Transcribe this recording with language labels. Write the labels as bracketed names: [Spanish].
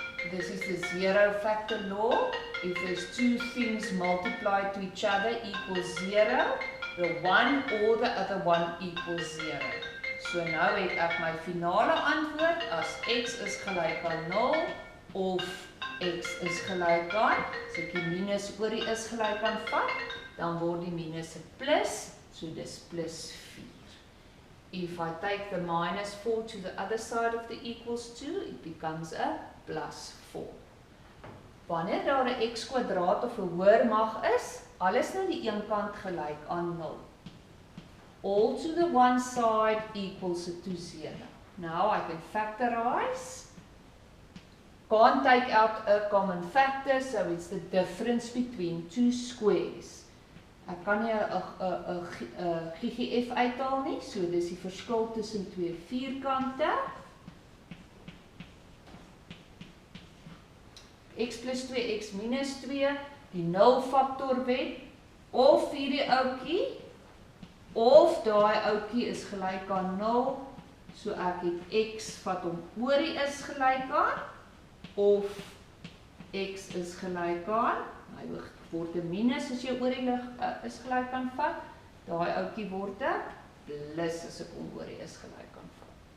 [English] This is the zero factor law. If there's two things multiplied to each other equals 0, the one or the other one equals 0. [Afrikaans] So nou het ek my finale antwoord as x is gelyk aan 0 of x is gelyk aan, so ek die minus oor die is gelyk aan vat, dan word die minus 'n plus, so dis plus 4. [English] If I take the minus 4 to the other side of the equals 2, it becomes a plus 4. [Afrikaans] Wanneer daar 'n x kwadraat of 'n hoër mag is, alles na die een kant gelyk aan 0. [English] All to the one side equals it to 0. Now I can factorize. Can't take out a common factor, so it's the difference between two squares. [Afrikaans] Ek kan nie 'n GGF uithaal nie, so dis die verskil tussen twee vierkante. X plus 2, x minus 2, die 0 factor wet, of hierdie ouetjie, of daai ouetjie is gelyk aan 0, so ek het x vat hom oor die is gelyk aan, of x is gelyk aan, hy word 'n minus as jy oor die is gelyk aan vat, daai ouetjie word 'n plus as ek hom oor die is gelyk aan vat.